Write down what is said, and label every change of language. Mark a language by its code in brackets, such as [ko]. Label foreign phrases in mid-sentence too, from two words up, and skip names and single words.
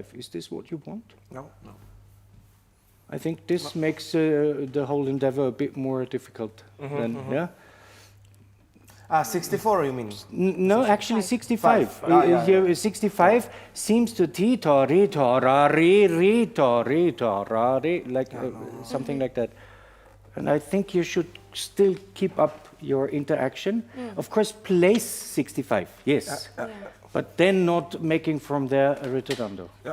[en] Is this what you want? No. I think this makes the whole endeavor a bit more difficult than, yeah? 64 you mean? No, actually 65. 65 seems to ti-ta, re-ta, ra-re-ta, re-ta, ra-re, like something like that. And I think you should still keep up your interaction. Of course, place 65, yes. But then not making from there a ritardando.